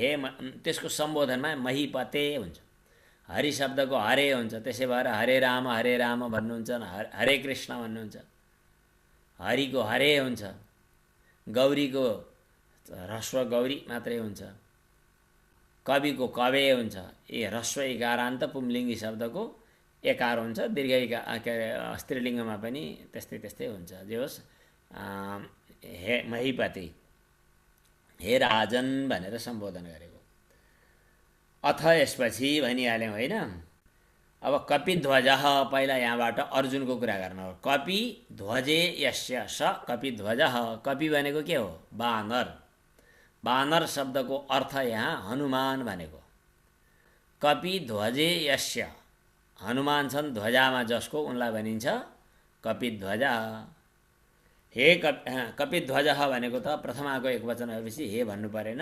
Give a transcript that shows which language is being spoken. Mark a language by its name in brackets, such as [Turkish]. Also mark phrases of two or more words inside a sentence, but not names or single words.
[Nepali] हे त्यसको सम्बोधनमा महीपते हुन्छ। हरि शब्दको हरे हुन्छ, त्यसै भएर हरे राम भन्नुहुन्छ, हरे कृष्ण भन्नुहुन्छ। हरिको हरे हुन्छ, गौरीको ह्रस्व गौरी मात्रै हुन्छ, कविको कवे हुन्छ। ए ह्रस्व इकारान्त पुंलिङ्गी शब्दको एकार हुन्छ, दीर्घ के अरे स्त्रीलिङ्गमा पनि त्यस्तै त्यस्तै हुन्छ। जे होस्, हे महीपति, हे राजन भनेर सम्बोधन गरेको। अथ यसपछि भनिहाल्यौँ होइन। अब कपिध्वज, पहिला यहाँबाट अर्जुनको कुरा गर्नु हो। [Sanskrit] कपिध्वजे यस्य स कपिध्वज। [Nepali] कपि भनेको के हो? बानर। बानर शब्दको अर्थ यहाँ हनुमान भनेको। [Sanskrit] कपिध्वजे यस्य, [Nepali] हनुमान छन् ध्वजामा जसको, उनलाई भनिन्छ कपिध्वज। हे कपिध्वज भनेको त प्रथमाको एकवचन भएपछि हे भन्नु परेन।